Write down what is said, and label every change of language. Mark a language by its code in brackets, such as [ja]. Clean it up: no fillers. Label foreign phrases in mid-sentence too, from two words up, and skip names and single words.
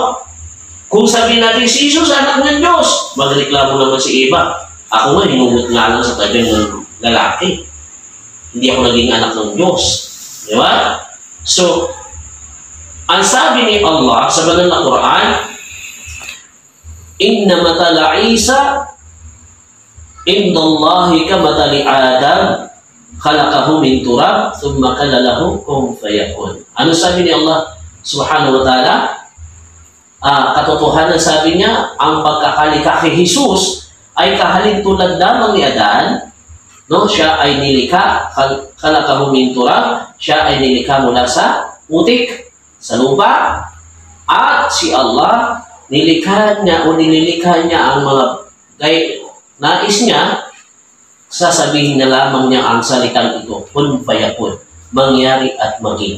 [tl] Kung sabihin natin, si Jesus anak ng Diyos, magreklamo naman si Eva. Ako nga, hinugot nga lang sa tadyang ng lalaki. Hindi ako naging anak ng Diyos. Di ba? So, ang sabi ni Allah sa banal na Quran, [ar] إن مثل عيسى عند الله كمثل آدم خلقه من تراب ثم قال له كن فيكون. [tl] Ano sabi ni Allah [ar] سبحانه وتعالى? [tl] Katotohanan sabi niya, ang pagkakalikha kay Jesus ay kahalin tulad lamang ni Adan. No, siya ay nilikha, [ar] خلقه من تراب, [tl] siya ay nilikha mula sa putik, sa lupa, at si Allah nilikha niya o nililikha niya ang mga nais niya, sasabihin na lamang niya ang salitang ito, [ar] كن فيكون, [tl] mangyari at maging.